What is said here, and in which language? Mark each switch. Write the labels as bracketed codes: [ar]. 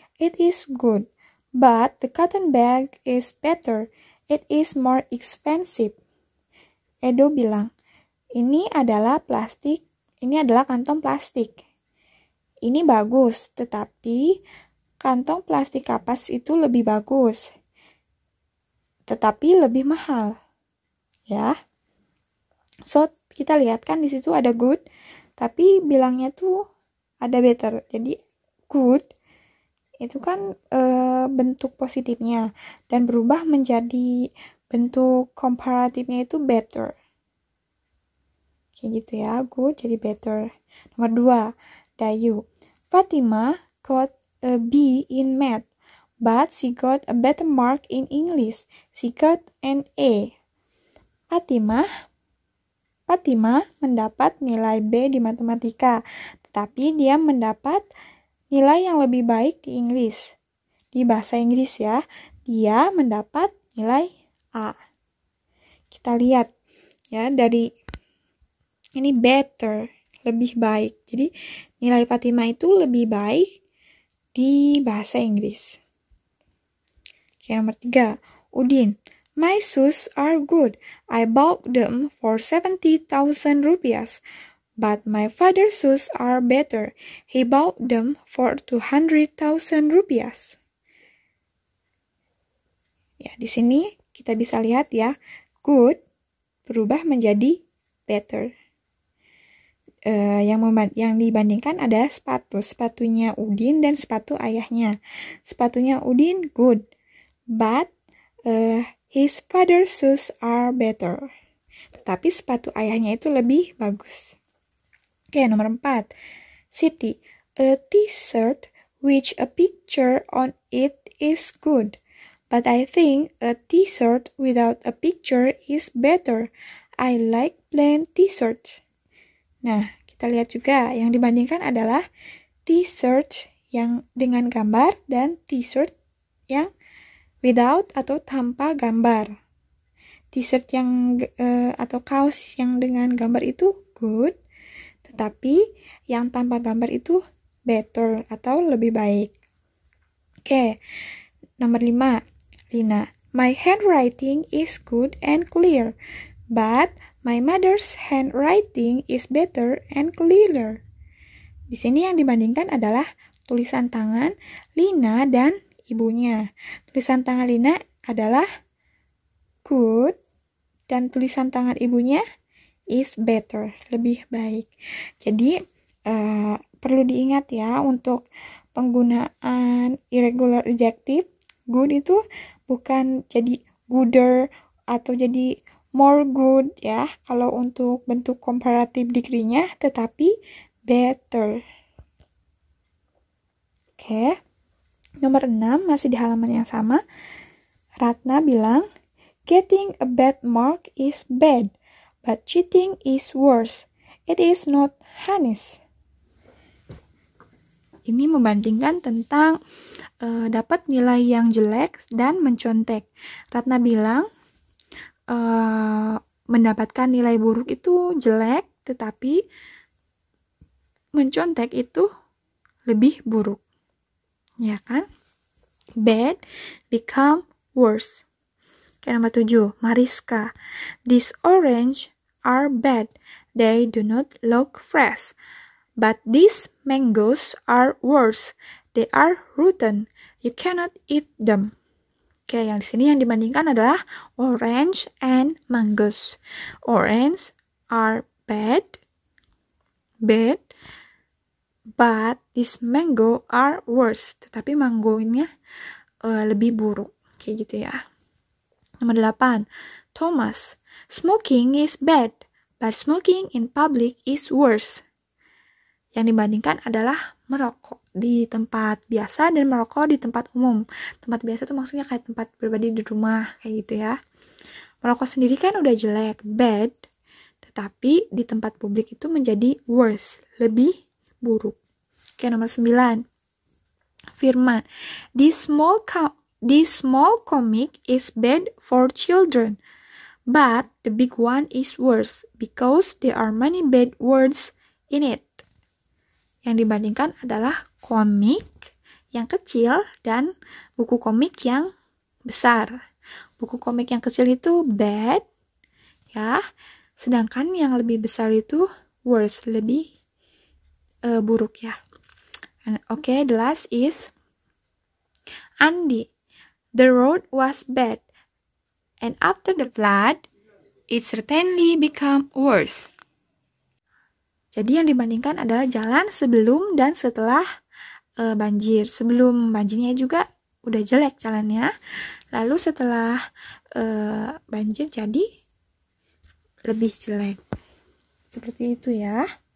[en] It is good, but the cotton bag is better. It is more expensive. [id] Edo bilang, ini adalah kantong plastik. Ini bagus, tetapi kantong plastik kapas itu lebih bagus, tetapi lebih mahal. Ya. So, kita lihat kan di situ ada good, tapi bilangnya tuh ada better. Jadi, good itu kan bentuk positifnya dan berubah menjadi bentuk komparatifnya itu better. Kayak gitu ya, good jadi better. Nomor 2, Dayu. [en] Fatima got a B in math, but she got a better mark in English. She got an A. [id] Fatima mendapat nilai B di matematika, tetapi dia mendapat nilai yang lebih baik di Inggris. Di bahasa Inggris ya, dia mendapat nilai A. Kita lihat ya, dari ini better, lebih baik. Jadi nilai Fatima itu lebih baik di bahasa Inggris. Oke, nomor 3, Udin. [en] My shoes are good. I bought them for 70,000 rupiah. But my father's shoes are better. He bought them for 200,000 rupiah. [id] Ya, di sini kita bisa lihat ya, good berubah menjadi better. Yang dibandingkan ada sepatunya Udin dan sepatu ayahnya. Sepatunya Udin [en] good, but his father's shoes are better. [id] Tetapi sepatu ayahnya itu lebih bagus. Oke, nomor 4, Siti. [en] A t-shirt with a picture on it is good, but I think a t-shirt without a picture is better. I like plain t-shirts. [id] Nah, kita lihat juga yang dibandingkan adalah t-shirt yang dengan gambar dan t-shirt yang without atau tanpa gambar. T-shirt yang atau kaos yang dengan gambar itu good, tetapi yang tanpa gambar itu better atau lebih baik. Oke, nomor 5, Lina. [en] My handwriting is good and clear, but my mother's handwriting is better and clearer. [id] Di sini yang dibandingkan adalah tulisan tangan Lina dan ibunya. Tulisan tangan Lina adalah good dan tulisan tangan ibunya [en] is better, [id] lebih baik. Jadi perlu diingat ya, untuk penggunaan irregular adjective, good itu bukan jadi gooder atau jadi more good ya, kalau untuk bentuk comparative degree-nya, tetapi better. Oke. Nomor 6, masih di halaman yang sama. Ratna bilang, [en] getting a bad mark is bad, but cheating is worse. It is not honest. [id] Ini membandingkan tentang dapat nilai yang jelek dan mencontek. Ratna bilang, mendapatkan nilai buruk itu jelek, tetapi mencontek itu lebih buruk. Ya kan? [en] Bad become worse. [id] Oke, nomor 7, Mariska. [en] These orange are bad. They do not look fresh. But these mangoes are worse. They are rotten. You cannot eat them. [id] Oke, yang di sini yang dibandingkan adalah [en] orange and mangoes. Orange are bad, but this mango are worse. [id] Tetapi mangonya lebih buruk. Kayak gitu ya. Nomor 8, [en] Thomas. Smoking is bad, but smoking in public is worse. [id] Yang dibandingkan adalah merokok di tempat biasa dan merokok di tempat umum. Tempat biasa itu maksudnya kayak tempat pribadi di rumah, kayak gitu ya. Merokok sendiri kan udah jelek, bad, tetapi di tempat publik itu menjadi worse, lebih buruk. Oke, nomor 9. Firman. [en] This small comic is bad for children, but the big one is worse because there are many bad words in it. [id] Yang dibandingkan adalah komik yang kecil dan buku komik yang besar. Buku komik yang kecil itu bad, ya. Sedangkan yang lebih besar itu worse, lebih buruk ya. [en] Okay, the last is Andy. The road was bad, and after the flood, it certainly became worse. [id] Jadi yang dibandingkan adalah jalan sebelum dan setelah banjir. Sebelum banjirnya juga udah jelek jalannya, lalu setelah banjir jadi lebih jelek. Seperti itu ya.